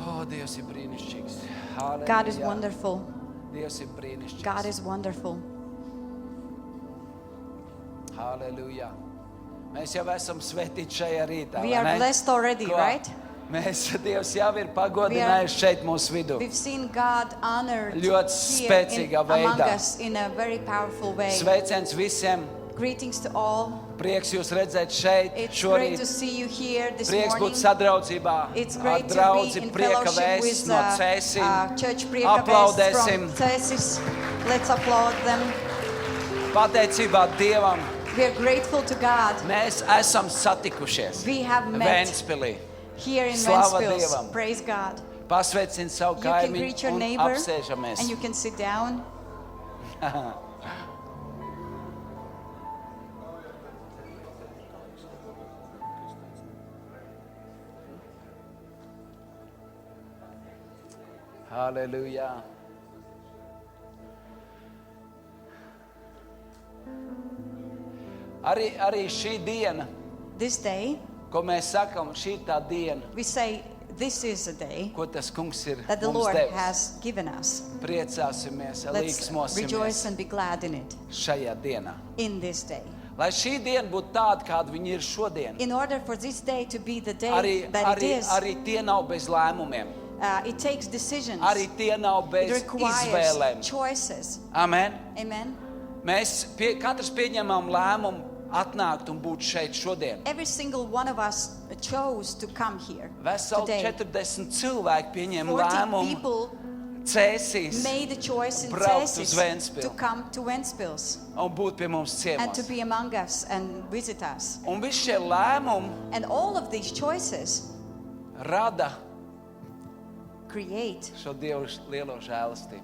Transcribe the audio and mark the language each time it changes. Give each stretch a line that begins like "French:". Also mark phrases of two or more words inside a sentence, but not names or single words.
Latvian: Dievs ir brīnišķīgs.
English: God is
Latvian: Halleluja.
English: wonderful.
Latvian: Dievs ir brīnišķīgs.
English: God is wonderful.
Latvian: Halleluja. Mēs jau esam svētīti šajā rītā.
English: We
Latvian: vai
English: are
Latvian: ne?
English: blessed already,
Latvian: Ko?
English: right?
Latvian: Mēs, Dievs jau ir pagodinājis šeit mūsu vidū.
English: We've seen God honored
Latvian: Ļoti
English: here
Latvian: spēcīgā
English: among
Latvian: veidā.
English: us in a very powerful way.
Latvian: Sveiciens visiem.
English: Greetings to all.
Latvian: Prieks jūs redzēt šeit
English: It's great
Latvian: šorīt.
English: to see you here this
Latvian: Prieks
English: morning.
Latvian: būt sadraudzībā
English: It's
Latvian: ar
English: great to
Latvian: draudzi
English: be in
Latvian: Prieka
English: fellowship
Latvian: Vēsts
English: with
Latvian: no Cēsīm.
English: Church Prieka Vēsts
Latvian: Aplaudēsim.
English: from Cēsis. Let's applaud them.
Latvian: Pateicībā Dievam
English: We are grateful to God.
Latvian: mēs esam satikušies
English: We have met
Latvian: Ventspilī.
English: here in
Latvian: Slava
English: Ventspils.
Latvian: Dievam.
English: Praise God.
Latvian: Pasveicin savu
English: You can greet
Latvian: kaimiņu
English: your
Latvian: un
English: neighbor
Latvian: apsēžamies.
English: and you can sit down.
Latvian: Halleluja. Arī šī diena,
English: This day,
Latvian: ko mēs sakam, šī ir tā diena,
English: we say this is a day
Latvian: ko tas kungs ir
English: that the
Latvian: mums
English: Lord
Latvian: devis.
English: has given us.
Latvian: Priecāsimies,
English: Let's rejoice
Latvian: līksmosimies
English: and be glad in it,
Latvian: šajā dienā.
English: in this day.
Latvian: Lai šī diena būtu tāda, kāda viņa ir šodien.
English: In order for this day to be the day
Latvian: Arī,
English: that it
Latvian: arī,
English: is,
Latvian: arī tie nav bez lēmumiem.
English: it takes decisions.
Latvian: Arī tie nav
English: It
Latvian: bez
English: requires
Latvian: izvēlēm.
English: choices.
Latvian: Amen.
English: Amen.
Latvian: Mēs katrs pieņemam lēmumu atnākt un būt šeit šodien.
English: Every single one of us chose to come here
Latvian: Veseli
English: today.
Latvian: 40 cilvēki pieņēma
English: 40
Latvian: lēmumu
English: people
Latvian: Cēsīs
English: made a choice in
Latvian: braukt uz
English: Cēsis
Latvian: Ventspilu
English: to come to Ventspils
Latvian: un būt pie mums
English: and to
Latvian: ciemos.
English: be among us and visit us.
Latvian: Un visi šie lēmumi
English: And all of these choices
Latvian: rada
English: create
Latvian: šo Dievu lielo žēlastību.